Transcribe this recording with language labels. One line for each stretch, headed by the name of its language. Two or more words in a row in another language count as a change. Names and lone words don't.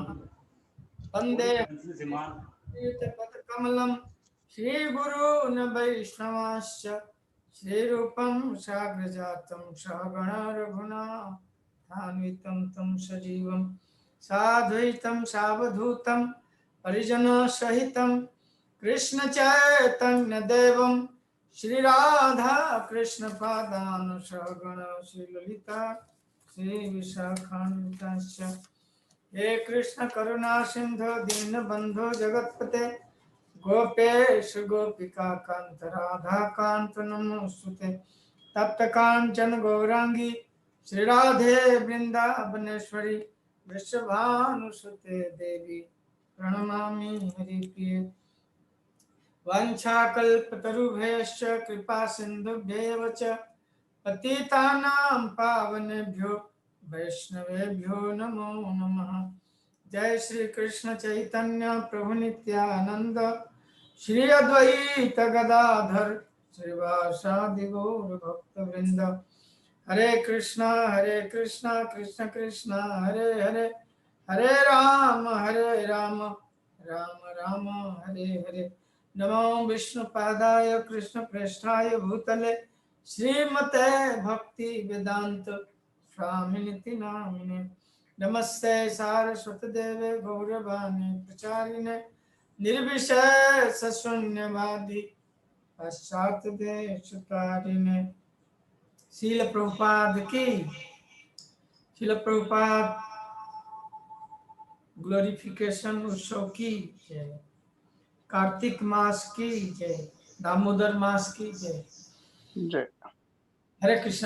Sanskrit: वन्दे पदकमलं श्रीगुरून् वैष्णवांश्च श्रीरूपं साग्रजातं सहगणा रघुनाथान्वितं तं सजीवं साद्वैतं सावधूतं परिजनसहितं कृष्ण चैतन्य देवं श्री राधा कृष्ण पादान सहगण श्री ललिता श्री विशाखान्वितांश्च हे कृष्ण करुणा सिंधु दीन बंधु जगतपते गोपेश गोपिका कांत राधा कांत नमोस्तुते तप्त कांचन गौरांगी श्री राधे वृंदावनेश्वरी विश्वभानुसुते देवी प्रणमामि हरिप्रिये वाञ्छाकल्पतरुभ्यश्च कृपा सिन्धुभ्येव च पतितानां पावनेभ्यो वैष्णवेभ्यो नमो नमः। जय श्री कृष्ण चैतन्य प्रभु नित्यानंद श्री अद्वैत गदाधर श्रीवासादि गौर भक्तवृंद। हरे कृष्णा कृष्ण कृष्ण हरे हरे, हरे राम राम राम हरे हरे। नमो विष्णुपादाय कृष्ण प्रेष्ठाय भूतले श्रीमते भक्ति वेदांत स्वामिनिति नामिने। नमस्ते सारस्वत देवे गौरवाणी प्रचारिणे निर्विशेष शून्यवादी पाश्चात्य देशतारिणे।
Hindi: शील प्रभुपाद की, शील प्रभुपाद ग्लोरिफिकेशन उत्सव की जय। कार्तिक मास की जय, दामोदर मास की जय जय। हरे कृष्णा।